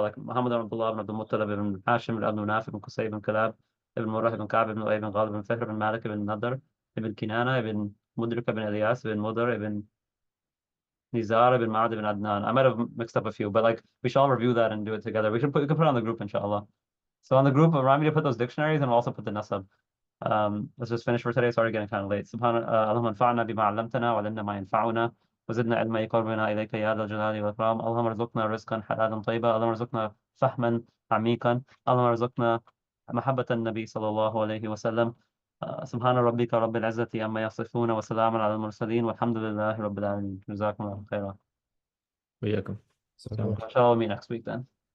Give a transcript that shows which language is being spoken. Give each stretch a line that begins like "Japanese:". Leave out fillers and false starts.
English: Like Muhammad ibn Abdullah ibn Abdul Muttalib ibn Hashim ibn Naf ibn Qusay ibn Kalab ibn Murrah ibn Ka'b ibn Uay ibn Ghalib ibn Fihr ibn Malik ibn Nadr ibn Kinana ibn Mudrik ibn Ilyas ibn Mudar ibn Nizar ibn Ma'ad ibn Adnan. I might have mixed up a few, but like we should all review that and do it together. We can put it on the group, inshallah. So on the group, remind me to put those dictionaries, and we'll also put the nasab. Let's just finish for today. It's already getting kind of late.
Arabic: اللهم انفعنا بما علمتنا وعلمنا ما ينفعنا وزدنا علما يقربنا إليك يا ذا الجلال والإكرام. اللهم ارزقنا رزقا حلالا طيبا. اللهم ارزقنا فهما عميقا. اللهم ارزقنا محبة النبي صلى الله عليه وسلم. سبحان ربك رب العزة عما يصفون وسلام على المرسلين والحمد لله رب العالمين. جزاكم الله خيرا. وإياكم.
English: So, inshallah, we'll meet next week then.